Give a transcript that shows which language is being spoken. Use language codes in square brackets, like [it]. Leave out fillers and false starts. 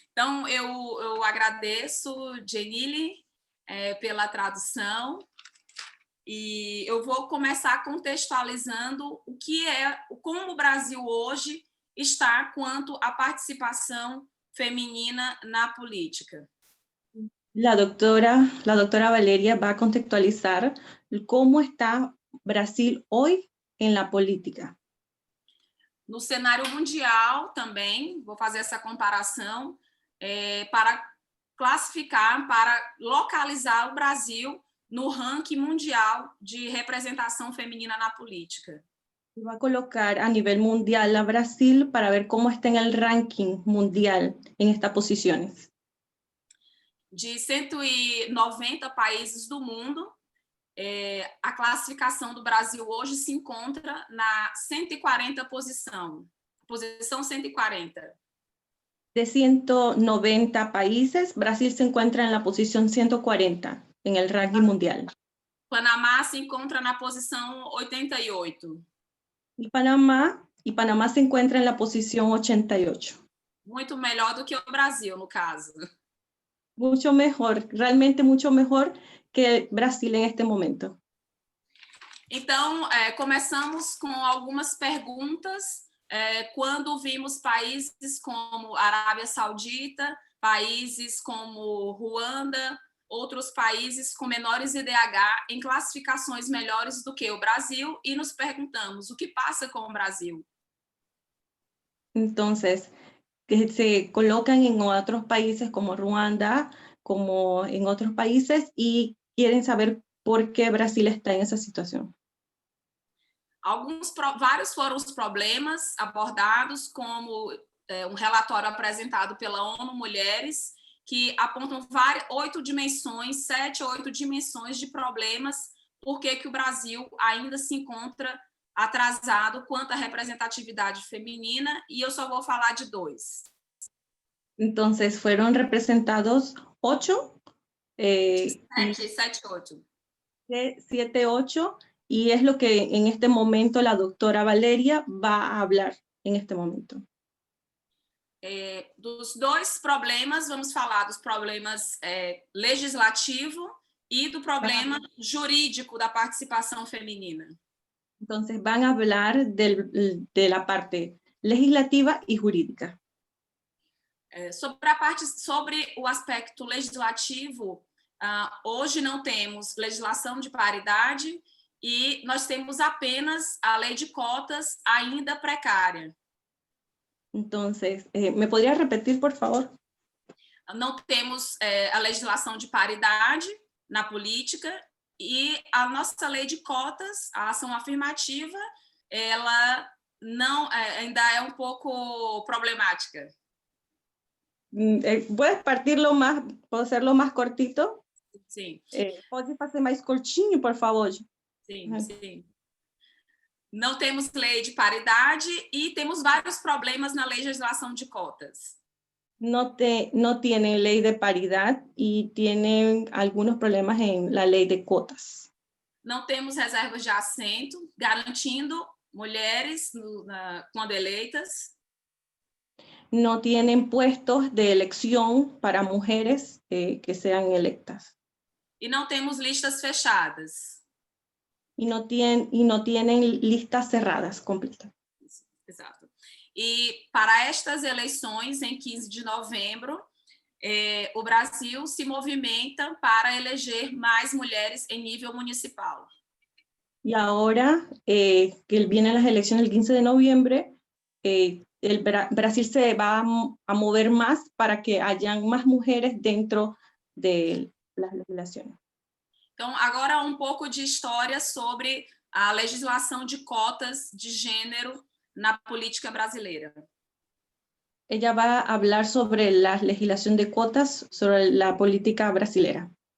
[pt] Então, eu agradeço, Jenile, pela tradução. E eu vou começar contextualizando como o Brasil hoje está quanto à participação feminina na política. [es] La doctora Valeria va a contextualizar cómo está Brasil hoy en la política. [pt] No cenário mundial também, vou fazer essa comparação para classificar, para localizar o Brasil no ranking mundial de representação feminina na política. [es] Va a colocar a nivel mundial a Brasil para ver cómo está en el ranking mundial en estas posiciones. [pt] De 190 países do mundo, a classificação do Brasil hoje se encontra na 140 posição 140. [es] De 190 países, Brasil se encuentra en la posición 140 en el ranking mundial. [pt] Panamá se encontra na posição 88. [es] Y Panamá se encuentra en la posición 88. [pt] Muito melhor do que o Brasil, no caso. [es] Mucho mejor, realmente mucho mejor que Brasil en este momento. [pt] Então, começamos com algumas perguntas. Quando vimos países como Arábia Saudita, países como Ruanda, outros países com menores IDH em classificações melhores do que o Brasil, e nos perguntamos o que passa com o Brasil. [es] Entonces, que se colocan en otros países como Ruanda, como en otros países, y quieren saber por qué Brasil está en esa situación. [pt] Vários foram os problemas abordados, como um relatório apresentado pela ONU Mulheres, que apontam 7 ou 8 dimensões de problemas, por que o Brasil ainda se encontra atrasado quanto à representatividade feminina, e eu só vou falar de 2. [es] Entonces, fueron representados 8. 7, 8. 7, 8, y es lo que en este momento la doctora Valeria va a hablar en este momento. [pt] Dos 2 problemas, vamos falar dos problemas legislativo e do problema jurídico da participação feminina. [es] Entonces van a hablar de la parte legislativa y jurídica. [pt] Sobre o aspecto legislativo, hoje não temos legislação de paridade e nós temos apenas a lei de cotas ainda precária. [es] Entonces, ¿me podría repetir, por favor? [pt] Não temos a legislação de paridade na política e a nossa lei de cotas, a ação afirmativa, ela não ainda é um pouco problemática. [es] ¿Puedes partirlo más, puedo hacerlo más cortito? [pt] Sim. Pode fazer mais curtinho, por favor? Sim, sim. Não temos lei de paridade e temos vários problemas na legislação de cotas. [es] No tienen ley de paridad y tienen algunos problemas en la ley de cuotas. [pt] Não temos reservas de assento, garantindo mulheres, quando eleitas. [es] No tienen puestos de elección para mujeres que sean electas. [pt] E não temos listas fechadas. [es] Y no tienen listas cerradas completas. [pt] Exato. E para estas eleições, em 15 de novembro, o Brasil se movimenta para eleger mais mulheres em nível municipal. [es] Y ahora que vienen las elecciones el 15 de noviembre, Brasil se va a mover más para que hayan más mujeres dentro de las legislaciones. [pt] Então, agora um pouco de história sobre a legislação de cotas de gênero na política brasileira. [es] Ella va a hablar sobre la legislación de cuotas sobre la política brasilera.